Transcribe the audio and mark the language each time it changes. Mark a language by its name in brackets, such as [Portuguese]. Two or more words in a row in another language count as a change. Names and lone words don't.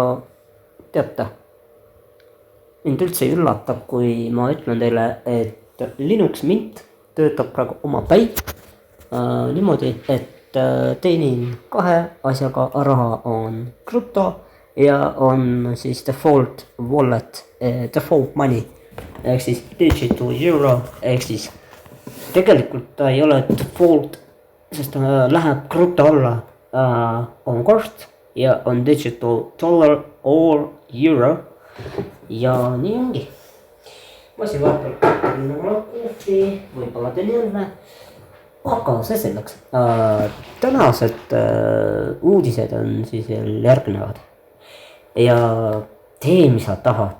[Estonian] teate, mind üldse ei üllata, kui ma ütlen teile, et Linux Mint töötab praegu oma päi niimoodi, et teenin kahe asjaga raha, on krüpto ja on siis [English] default wallet, default money [Estonian] ehk siis [English] digital euro, [Estonian] ehk siis tegelikult ta ei ole default, sest ta läheb krüpto alla, on kord ja on [English] digital dollar or euro. [Estonian] Ja nii ongi. Ma siin vahepeal kohvi, võib-olla teen jälle, aga see selleks. Tänased uudised on siis järgnevad. Ja tee, mis sa tahad.